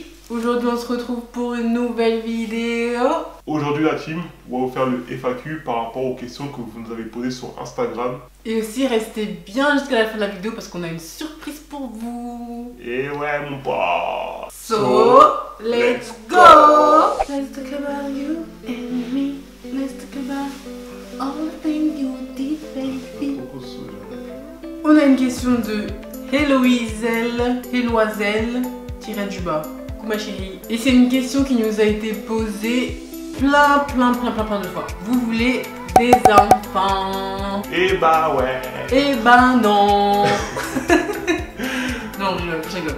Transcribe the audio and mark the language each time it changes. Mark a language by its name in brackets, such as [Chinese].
[French] Aujourd'hui on se retrouve pour une nouvelle vidéo. Aujourd'hui la team, on va vous faire le FAQ par rapport aux questions que vous nous avez posées sur Instagram. Et aussi restez bien jusqu'à la fin de la vidéo parce qu'on a une surprise pour vous. Et ouais mon pote. [English] So, let's go. Let's talk about you and me. Let's talk about all the things you did, baby. [French] On a une question de Héloïselle, tiré du bas. Coucou ma chérie. Et c'est une question qui nous a été posée plein de fois. Vous voulez des enfants? Et bah ouais. Et bah non. Non, je rigole.